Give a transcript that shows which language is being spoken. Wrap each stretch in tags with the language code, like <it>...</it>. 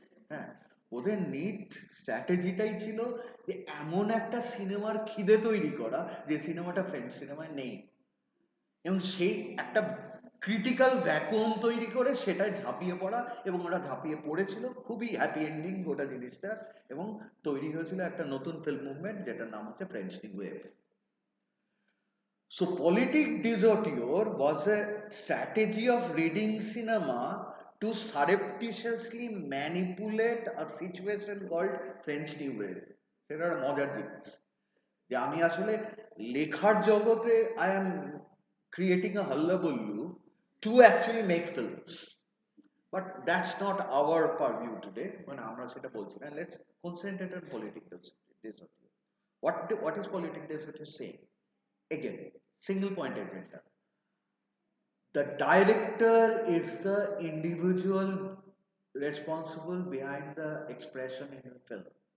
<bn>হ্যাঁ, ওদের নিট স্ট্র্যাটেজিটাই ছিল যে এমন একটা সিনেমার খিদে তৈরি করা যে সিনেমাটা ফ্রেঞ্চ সিনেমায় নেই, এবং সেই একটা ক্রিটিক্যাল ভ্যাকুয়াম তৈরি করে সেটাই ঝাঁপিয়ে পড়া, এবং ওরা ঝাঁপিয়ে পড়েছিল, খুবই হ্যাপি এন্ডিং গোটা জিনিসটা, এবং তৈরি হয়েছিল একটা নতুন ফিল্ম মুভমেন্ট যেটার নাম হচ্ছে French new wave.</bn> <en>So politic disauteur was a strategy of reading cinema to surreptitiously manipulate a situation called French New Wave.</en> <bn>সেটা একটা মজার জিনিস যে আমি আসলে লেখার জগতে</bn> <en>I am creating a hullabaloo to actually make films. But that's not our purview today.</en> <bn>মানে আমরা সেটা বলছি না.</bn> <en>Let's concentrate on political disauteur. What is political disauteur saying? Again, single point agenda. The director is the individual responsible behind the expression in the film.</en>